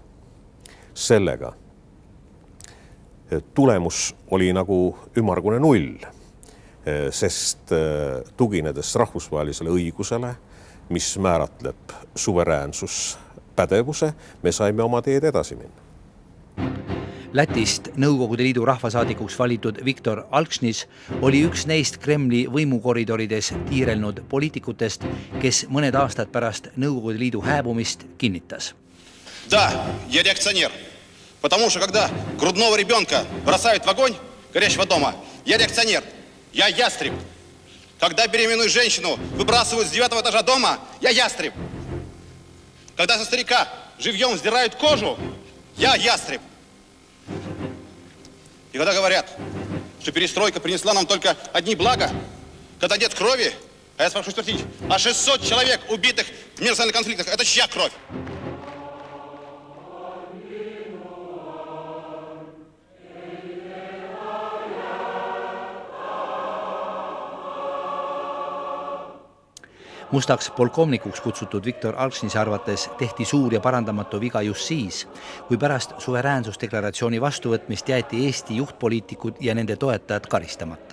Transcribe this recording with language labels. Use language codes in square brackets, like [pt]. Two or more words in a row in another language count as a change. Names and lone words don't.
[et] Sellega tulemus oli nagu ümmargune null, sest tuginedes rahvusvahelisele õigusele, mis määratleb suveräänsuspädevuse, me saime oma teed edasi minna. Lätist Nõukogude Liidu rahvasaadikuks valitud Viktor Alksnis oli üks neist Kremli võimukoridorides tiirelnud poliitikutest, kes mõned aastad pärast Nõukogude Liidu hääbumist kinnitas. [ru] Да, я реакционер, потому что когда грудного ребенка бросают в огонь горящего дома, я реакционер, я ястреб. Когда беременную женщину выбрасывают с 9-го этажа дома, я ястреб. Когда со старика живьем сдирают кожу, я ястреб. И когда говорят, что перестройка принесла нам только одни блага, когда нет крови, а я спрашиваю, спросить, а 600 человек убитых в межнациональных конфликтах, это чья кровь? [et] Mustaks polkovnikuks kutsutud Viktor Alksnise arvates tehti suur ja parandamatu viga just siis, kui pärast suveräänsusdeklaratsiooni vastuvõtmist jäeti Eesti juhtpoliitikud ja nende toetajad karistamata.